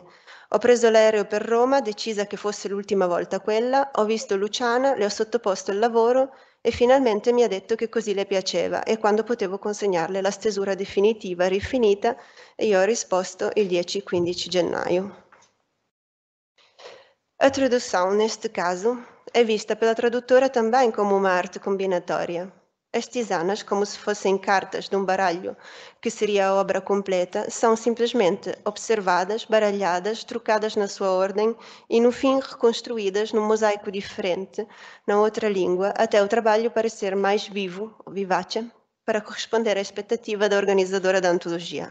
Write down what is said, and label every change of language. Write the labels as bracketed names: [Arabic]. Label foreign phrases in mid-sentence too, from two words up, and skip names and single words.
[Italian] Ho preso l'aereo per Roma, decisa che fosse l'ultima volta quella, ho visto Luciana, le ho sottoposto il lavoro e finalmente mi ha detto che così le piaceva e quando potevo consegnarle la stesura definitiva rifinita e io ho risposto il 10-15 gennaio. [Portuguese] A tradução, neste caso, é vista pela tradutora também como uma arte combinatória. As tisanas, como se fossem cartas de um baralho, que seria a obra completa, são simplesmente observadas, baralhadas, trocadas na sua ordem e, no fim, reconstruídas num mosaico diferente, na outra língua, até o trabalho parecer mais vivo, ou vivace, para corresponder à expectativa da organizadora da antologia.